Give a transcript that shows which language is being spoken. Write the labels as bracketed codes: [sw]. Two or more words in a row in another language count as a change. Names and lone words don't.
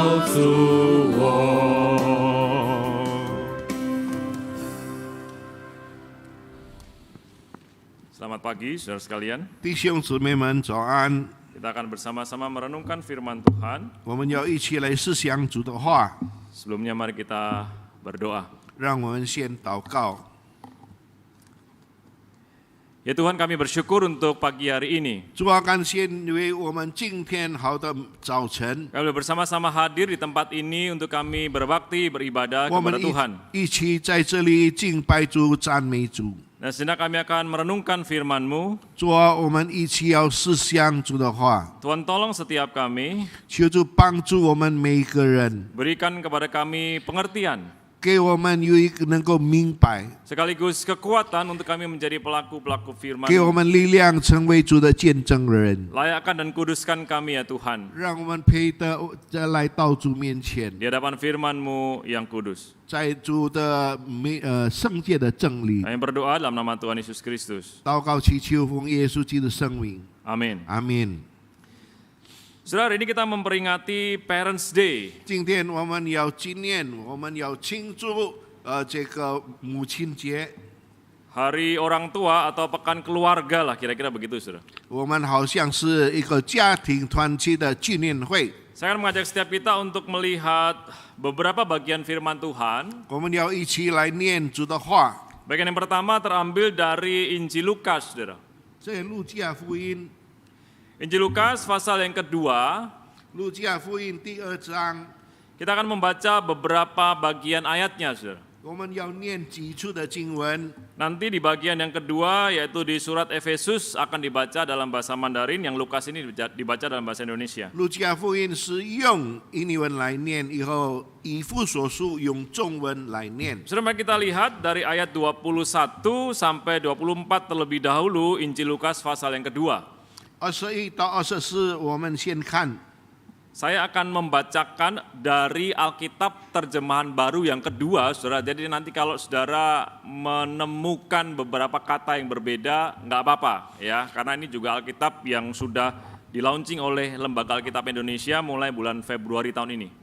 [zh] 诉我。 [id] Selamat pagi, saudara sekalian. [zh] 弟兄姊妹们早安， [id] Kita akan bersama-sama merenungkan firman Tuhan. [zh] 我们要一起来思想主的话。 [id] Sebelumnya mari kita berdoa. [zh] 让我们先祷告。 [id] Ya Tuhan, kami bersyukur untuk pagi hari ini. [zh] 主啊，感谢你为我们今天好的早晨， [id] Kami bersama-sama hadir di tempat ini untuk kami berbakti, beribadah [zh] 我们 [id] kepada Tuhan. [zh] 一起在这里敬拜主、赞美主。 [id] Dan sejenak kami akan merenungkan firman-Mu. [zh] 主啊，我们一起要思想主的话， [id] Tuhan tolong setiap kami, [zh] 求主帮助我们每一个人， [id] berikan kepada kami pengertian, [zh] 给我们有一个能够明白， [id] sekaligus kekuatan untuk kami menjadi pelaku-pelaku [zh] 给我 [id] firman-Mu. [zh] 们力量，成为主的见证人。 [id] Layakkan dan kuduskan kami ya Tuhan, [zh] 让我们配得来到主面前， [id] di hadapan firman-Mu yang kudus. [zh] 在主的圣洁的真理， [id] Kami berdoa dalam nama Tuhan Yesus Kristus. [zh] 祷告祈求奉耶稣基督的圣名， [id] Amin. [zh] 阿门。 [id] Saudara, hari ini kita memperingati [en] Parents Day. [zh] 今天我们要纪念，我们要庆祝这个母亲节。 [id] Hari orang tua atau pekan keluarga lah, kira-kira begitu, saudara. [zh] 我们好像是一个家庭团契的纪念会。 [id] Saya akan mengajak setiap kita untuk melihat beberapa bagian firman Tuhan. [zh] 我们要一起来念主的话。 [id] Bagian yang pertama terambil dari Injil Lukas, saudara. [zh] 在路加福音， [id] Injil Lukas pasal yang kedua, [zh] 路加福音第2章， [id] kita akan membaca beberapa bagian ayatnya, saudara. [zh] 我们要念几处的经文。 [id] Nanti di bagian yang kedua, yaitu di surat Efesus akan dibaca dalam bahasa Mandarin, yang Lukas ini dibaca dalam bahasa Indonesia. [zh] 路加福音是用英文来念，以后以弗所书用中文来念。 [id] Saudara, mari kita lihat dari ayat 21 sampai 24 terlebih dahulu, Injil Lukas pasal yang kedua. [zh] 21 到24，我们先看。 [id] Saya akan membacakan dari Alkitab terjemahan baru yang kedua, saudara. Jadi nanti kalau saudara menemukan beberapa kata yang berbeda, nggak apa-apa ya. Karena ini juga Alkitab yang sudah di-launching oleh Lembaga Alkitab Indonesia mulai bulan Februari tahun ini.